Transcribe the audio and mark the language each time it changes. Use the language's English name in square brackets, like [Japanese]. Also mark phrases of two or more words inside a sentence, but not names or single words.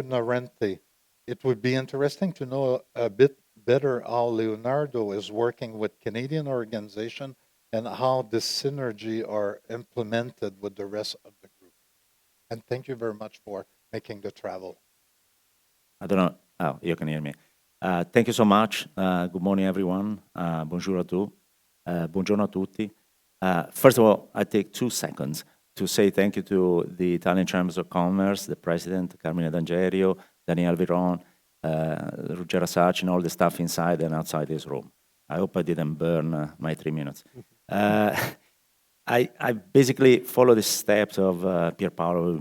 [English] Norente, it would be interesting to know a bit better how Leonardo is working with Canadian organization and how this synergy are implemented with the rest of the group. And thank you very much for making the travel. I don't know. Oh, you can hear me. Thank you so much. Good morning, everyone. [French] Bonjour à tous. [Italian] Buongiorno a tutti. [English] First of all, I take 2 seconds to say thank you to the Italian Chambers of Commerce, the President, Carmine D'Angerio, Daniel Viron, Ruggero Sacci, and all the staff inside and outside this room. I hope I didn't burn my 3 minutes. I basically follow the steps of Pierpaolo.